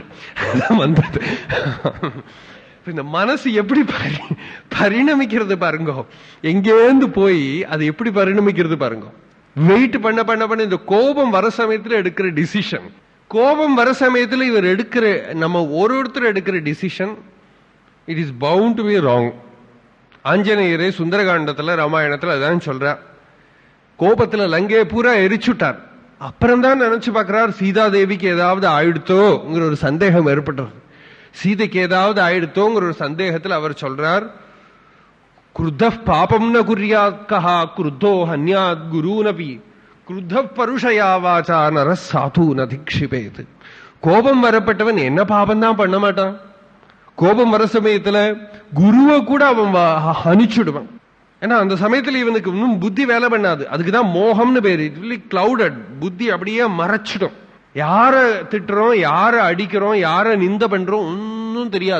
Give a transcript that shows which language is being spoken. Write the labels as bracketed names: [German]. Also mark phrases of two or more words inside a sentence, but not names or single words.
[Tamil] வந்தது இந்த மனசு எப்படி பரிணமிக்கிறது பாருங்க. எங்கேருந்து போய் அது எப்படி பரிணமிக்கிறது பாருங்க. வெயிட் பண்ண பண்ண பண்ண இந்த கோபம் வர சமயத்தில் எடுக்கிற டிசிஷன், கோபம் வர சமயத்தில் இவர் எடுக்கிற நம்ம ஒருத்தர் எடுக்கிற டிசிஷன், [English] It is bound to be wrong. [Tamil] ஆஞ்சநேயரே சுந்தரகாண்டத்துல ராமாயணத்துல அதான் சொல்றார். கோபத்துல லங்கையை பூரா எரிச்சுட்டார். அப்புறம் தான் நினைச்சு பார்க்கிறார் சீதாதேவிக்கு ஏதாவது ஆயிடுத்தோங்கிற ஒரு சந்தேகம் ஏற்பட்டது. சீதைக்கு ஏதாவது ஆயிடுத்தோங்கிற ஒரு சந்தேகத்தில் அவர் சொல்றார், [Sanskrit] क्रुद्ध पापम न कुर्यात् कहा क्रुद्धो हन्यात् गुरूनपि क्रुद्ध परुषया वाचा नर साधु न दिक्षिपेत. [Tamil] கோபம் வரப்பட்டவன் என்ன பாபம் தான் பண்ண மாட்டான். கோபம் வர சமயத்துல குருவை கூட அவன் ஹனிச்சுடுவான். ஏன்னா அந்த சமயத்துல இவனுக்கு இன்னும் புத்தி வேலை பண்ணாது. அதுக்குதான் மோகம்னு பேரு. கிளவுடட் புத்தி அப்படியே மறைச்சிடும். யார திட்டுறோம், யார அடிக்கிறோம், யார நிந்த பண்றோம் ஒன்னும் தெரியாது.